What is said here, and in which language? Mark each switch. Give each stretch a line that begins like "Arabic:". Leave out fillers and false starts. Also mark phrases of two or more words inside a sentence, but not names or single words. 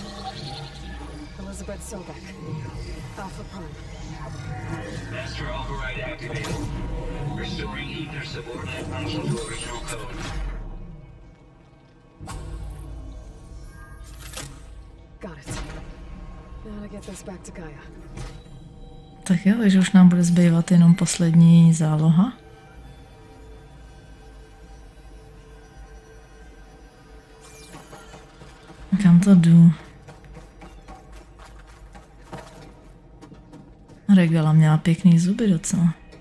English: Elizabeth Sobek. Alpha Prime. Master override activated. Restoring ether subordinate function to original code. Got it. Now to get this back to Gaia.
Czech: Tak jo, takže už nám bude zbývat jenom poslední záloha. Kam to jdu? Regala měla pěkný zuby docela.